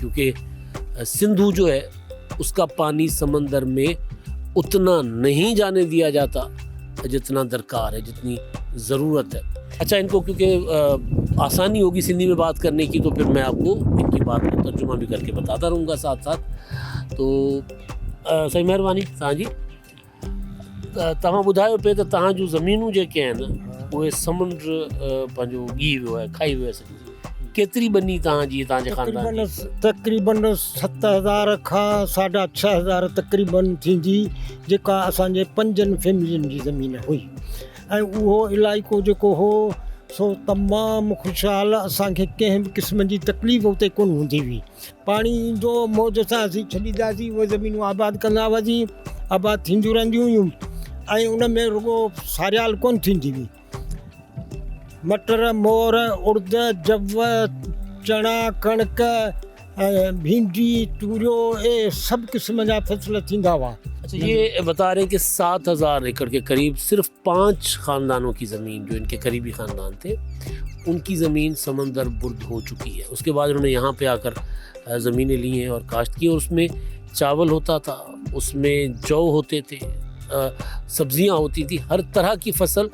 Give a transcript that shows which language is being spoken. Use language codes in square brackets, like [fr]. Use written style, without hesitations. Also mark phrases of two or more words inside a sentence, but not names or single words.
[ur] کیونکہ سندھو جو ہے اسکا پانی سمندر میں اتنا نہیں جانے دیا جاتا جتنا درکار ہے، جتنی ضرورت ہے. اچھا، انکو کیونکہ آسانی ہوگی سندھی میں بات کرنے کی، تو پھر میں آپکو انکی بات کو ترجمہ بھی کرکے بتاتا رہونگا ساتھ ساتھ. [sd] तो सही महिरबानी तव्हांजी। तव्हां ॿुधायो पे त तव्हां जूं ज़मीनूं जेके आहिनि उहे समुंड पंहिंजो ॻी वियो आहे, खाई वियो आहे सॼी। केतिरी बनी तव्हांजी, तव्हांजे ख़ानदान? तक़रीबन 7000 खां 6500 तक़रीबन थींदी, जेका असांजे 5 फैमिलियुनि जी ज़मीन हुई। ऐं उहो इलाइक़ो जेको हो सो तमामु ख़ुशहाल, असांखे कंहिं बि क़िस्म जी तकलीफ़ उते कोन हूंदी हुई। पाणी जो मौज सां असीं छॾींदासीं, उहे ज़मीनूं आबाद कंदा हुआसीं, आबाद थींदियूं रहंदियूं हुयूं। ऐं उन में रुगो सारियाल कोन थींदी हुई। मटर, मोर, उड़द, जव, चणा, कणक, भिंडी, तूरियो, [ur] یہ سب [sd] क़िस्म जा फसल थींदा हुआ। [ur] اچھا، یہ بتا رہے ہیں کہ 7000 ایکڑ کے قریب صرف 5 خاندانوں کی زمین، جو انکے قریبی خاندان تھے، انکی زمین سمندر برد ہو چکی ہے. اسکے بعد انہوں نے یہاں پے آکر زمینیں لی ہیں اور کاشت کی. اور اسمیں چاول ہوتا تھا، اسمیں جو ہوتے تھے، سبزیاں ہوتی تھی، ہر طرح کی فصل.